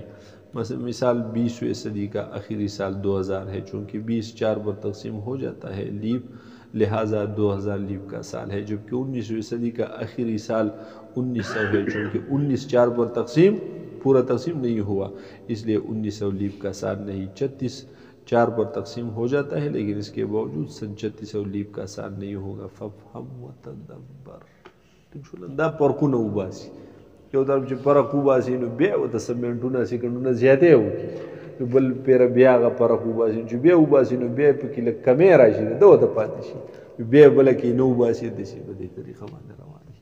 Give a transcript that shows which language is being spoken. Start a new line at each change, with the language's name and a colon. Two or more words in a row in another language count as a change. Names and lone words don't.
Urdu: مثال 20ویں صدی کا آخری سال 2000 ہے، چونکہ 20 4 پر تقسیم ہو جاتا ہے لیب، لہٰذا 2000 لیب کا سال ہے. جبکہ 19ویں صدی کا آخری سال 1900 ہے، چونکہ 19 4 پر پورا تقسیم نہیں ہوا، اس لیے 1900 لیب کا سال نہیں. 36 4 پر تقسیم ہو جاتا ہے، لیکن اس کے باوجود سن 3600 لیب کا سال نہیں ہوگا.
Arabic: ففهم وتدبر.
Pashto: دا فرقونه وباسي، یو طرف چې فرق وباسي نو بیا ورته سمنټونه سیکنډونه زیاتې وکړي، نو بل پیر بیا هغه فرق وباسي چې بیا وباسي نو بیا پکې لږ کمې راشي، ده ورته پاتې شي، بیا بله کې نه وباسي، داسې په دې طریقه باندې روان شي.